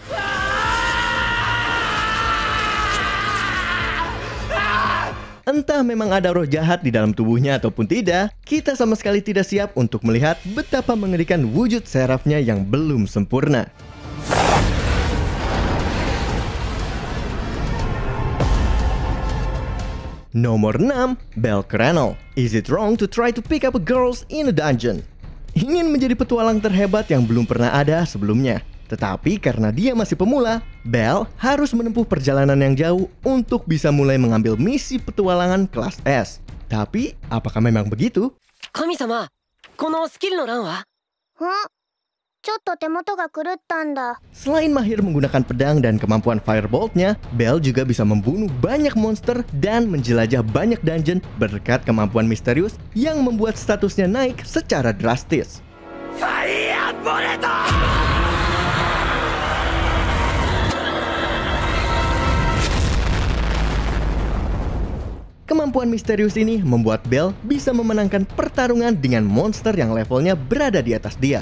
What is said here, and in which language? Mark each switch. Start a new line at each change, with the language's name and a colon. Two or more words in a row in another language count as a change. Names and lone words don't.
Indonesian: Entah memang ada roh jahat di dalam tubuhnya ataupun tidak, kita sama sekali tidak siap untuk melihat betapa mengerikan wujud Seraphnya yang belum sempurna. Nomor 6, Belcrannel.
English: Is it wrong to try to pick up girls in a dungeon?
Indonesian: Ingin menjadi petualang terhebat yang belum pernah ada sebelumnya. Tetapi karena dia masih pemula, Bell harus menempuh perjalanan yang jauh untuk bisa mulai mengambil misi petualangan kelas S. Tapi, apakah memang begitu?
Japanese: 神様、このスキルの欄は？ちょっと手元が狂ったんだ。
Indonesian: Selain mahir menggunakan pedang dan kemampuan Firebolt-nya, Belle juga bisa membunuh banyak monster dan menjelajah banyak dungeon berkat kemampuan misterius yang membuat statusnya naik secara drastis. Kemampuan misterius ini membuat Belle bisa memenangkan pertarungan dengan monster yang levelnya berada di atas dia.